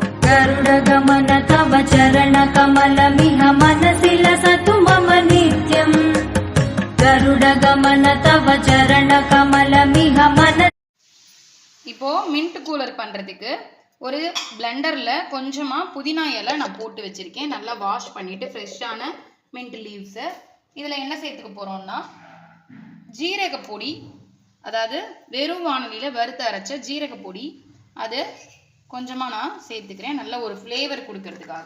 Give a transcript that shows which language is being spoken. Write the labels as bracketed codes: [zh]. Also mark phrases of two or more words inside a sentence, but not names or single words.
[sa] गरुडगमन तव चरणकमलमिह मनसि लसतु मम नित्यम् गरुडगमन तव चरणकमलमिह मन [ta] இப்போ [en] mint cooler [ta] பண்ணுறதுக்கு ஒரு பிளெண்டரில் கொஞ்சமாக புதினா இலை நான் போட்டு வச்சுருக்கேன். நல்லா வாஷ் பண்ணிவிட்டு ஃப்ரெஷ்ஷான [en] mint leaves. [ta] இதில் என்ன சேர்த்துக்க போகிறோம்னா ஜீரக பொடி, அதாவது வெறும் வானலியில் வறுத்து அரைச்ச ஜீரக பொடி, அது கொஞ்சமாக நான் சேர்த்துக்கிறேன் நல்ல ஒரு ஃப்ளேவர் கொடுக்கறதுக்காக.